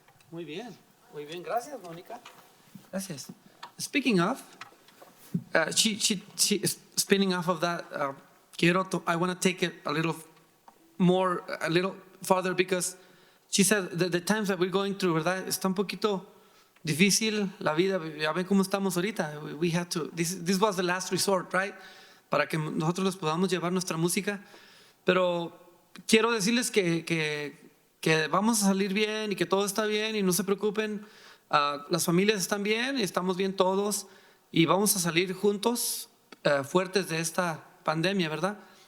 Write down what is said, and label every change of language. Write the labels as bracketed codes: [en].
[es] Muy bien. Gracias, Mónica. Gracias. [en] Speaking of, she spinning off of that, I want to take it a little farther because she said the times that we're going through, [es] ¿verdad? Está un poquito difícil la vida. Ya ven cómo estamos ahorita. [en] We had to, this was the last resort, right? [es] Para que nosotros les podamos llevar nuestra música. Pero quiero decirles que vamos a salir bien y que todo está bien y no se preocupen. Las familias están bien, estamos bien todos y vamos a salir juntos fuertes de esta pandemia, ¿verdad?